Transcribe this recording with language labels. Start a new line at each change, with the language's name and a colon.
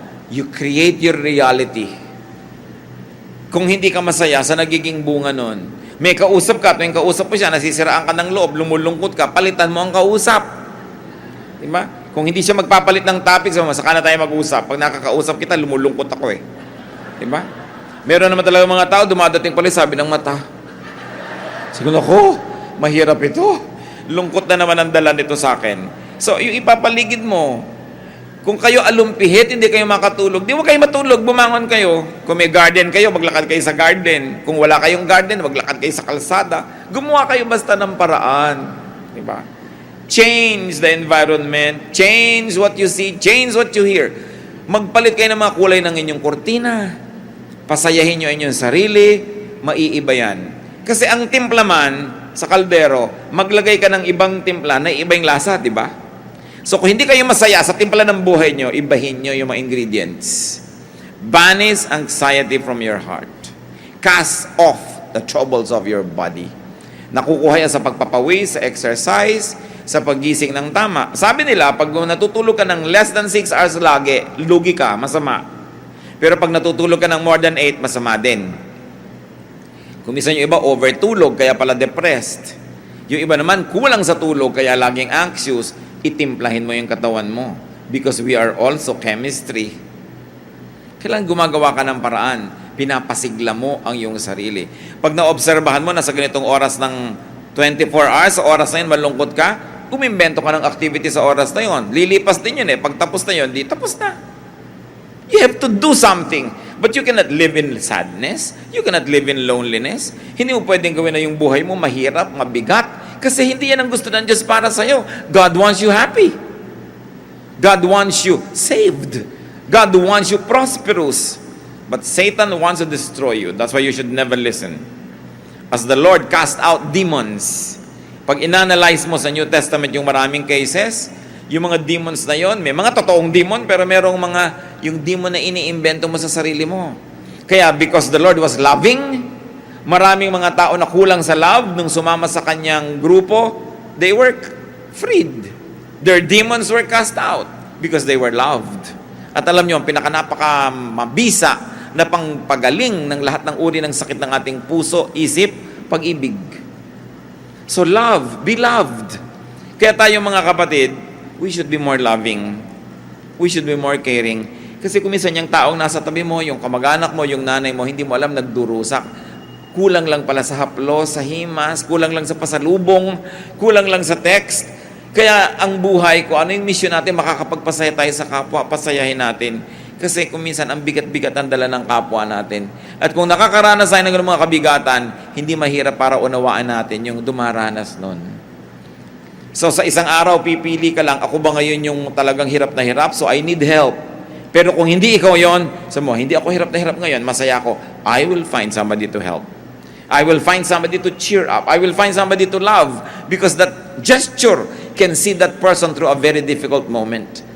English: You create your reality.
Filipino: Kung hindi ka masaya sa nagiging bunga nun, may kausap ka, tuwing kausap mo siya, nasisiraan ka ng loob, lumulungkot ka, palitan mo ang kausap. Diba? Kung hindi siya magpapalit ng topic, saka na tayo mag-usap. Pag nakakausap kita, lumulungkot ako Diba? Meron naman talaga mga tao, dumadating pala sabi ng mata. Sabi ko, mahirap ito. Lungkot na naman ang dala nito sa akin. So, yung ipapaligid mo, kung kayo alumpihit, hindi kayo makatulog, di mo kayo matulog, bumangon kayo. Kung may garden kayo, maglakad kayo sa garden. Kung wala kayong garden, maglakad kayo sa kalsada. Gumawa kayo basta ng paraan. Diba?
English: Change the environment, change what you see, change what you hear.
Filipino: Magpalit kayo ng mga kulay ng inyong kurtina. Pasayahin nyo inyong sarili, maiiba yan. Kasi ang timpla man, sa kaldero, maglagay ka ng ibang timpla na iba yung lasa, di ba? So kung hindi kayo masaya sa timpla ng buhay nyo, ibahin nyo yung mga ingredients.
English: Banish anxiety from your heart. Cast off the troubles of your body.
Filipino: Nakukuha yan sa pagpapawis, sa exercise, sa paggising ng tama. Sabi nila, pag natutulog ka ng
English: less than 6 hours
Filipino: lagi, lugi ka, masama. Pero pag natutulog ka ng
English: more than 8,
Filipino: masama din. Kung minsan yung iba, overtulog, kaya pala depressed. Yung iba naman, kulang sa tulog, kaya laging anxious, itimplahin mo yung katawan mo.
English: Because we are also chemistry.
Filipino: Kailangan gumagawa ka ng paraan. Pinapasigla mo ang iyong sarili. Pag naobserbahan mo na sa ganitong oras ng 24 hours, sa oras na yun, malungkot ka, umimbento ka ng activity sa oras na yun. Lilipas din yun eh. Pag tapos na yun, di tapos na.
English: You have to do something. But you cannot live in sadness. You cannot live in loneliness.
Filipino: Hindi mo pwedeng gawin na yung buhay mo mahirap, mabigat. Kasi hindi yan ang gusto ng Diyos para sa'yo.
English: God wants you happy. God wants you saved. God wants you prosperous. But Satan wants to destroy you. That's why you should never listen. As the Lord cast out demons,
Filipino: pag inanalyze mo sa New Testament yung maraming cases, yung mga demons na yon, may mga totoong demon, pero merong mga, yung demon na iniimbento mo sa sarili mo. Kaya
English: because the Lord was loving,
Filipino: maraming mga tao na kulang sa love, nung sumama sa kanyang grupo,
English: they were freed. Their demons were cast out because they were loved.
Filipino: At alam nyo, ang pinaka-napaka-mabisa na pangpagaling ng lahat ng uri ng sakit ng ating puso, isip, pag-ibig.
English: So love, be loved.
Filipino: Kaya tayo mga kapatid,
English: we should be more loving. We should be more caring.
Filipino: Kasi kung minsan yung taong nasa tabi mo, yung kamag-anak mo, yung nanay mo, hindi mo alam, nagdurusak. Kulang lang pala sa haplos, sa himas, kulang lang sa pasalubong, kulang lang sa text. Kaya ang buhay ko, ano yung mission natin, makakapagpasaya tayo sa kapwa, pasayahin natin. Kasi kung minsan, ang bigat-bigat ang dala ng kapwa natin. At kung nakakaranas tayo ng mga kabigatan, hindi mahirap para unawaan natin yung dumaranas nun. So sa isang araw, pipili ka lang, ako ba ngayon yung talagang hirap na hirap?
English: So I need help.
Filipino: Pero kung hindi ikaw yon, sabi mo, hindi ako hirap na hirap ngayon, masaya ako.
English: I will find somebody to help. I will find somebody to cheer up. I will find somebody to love. Because that gesture can see that person through a very difficult moment.